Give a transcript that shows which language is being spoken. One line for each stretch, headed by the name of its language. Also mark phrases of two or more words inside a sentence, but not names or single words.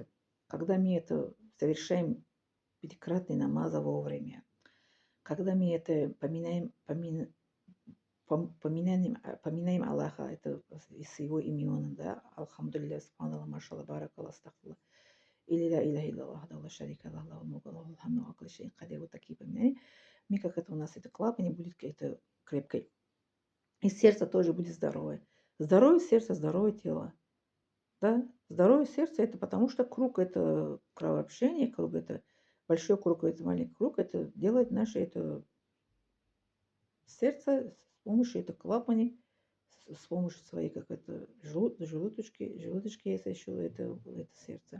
Russian: Когда мы это совершаем пятикратный намаза вовремя, когда мы это поминаем Аллаха, это с его имен, да,
Arabic: الحمد لله، سبحان الله، ما شاء الله، بارك الله، أستغفر الله. Или لا إله إلا الله وحده لا شريك له له الملك وله الحمد وهو على كل شيء قدير.
Russian: Вот такие поминания. Мы, как это у нас, это клапане будет это крепкой. И сердце тоже будет здоровое. Здоровое сердце, здоровое тело. Да? Здоровое сердце это потому, что круг это кровообращение, круг это большой круг, это маленький круг, это делает наше это сердце с помощью это клапани, с помощью своей, как это, желудочки, если еще это сердце.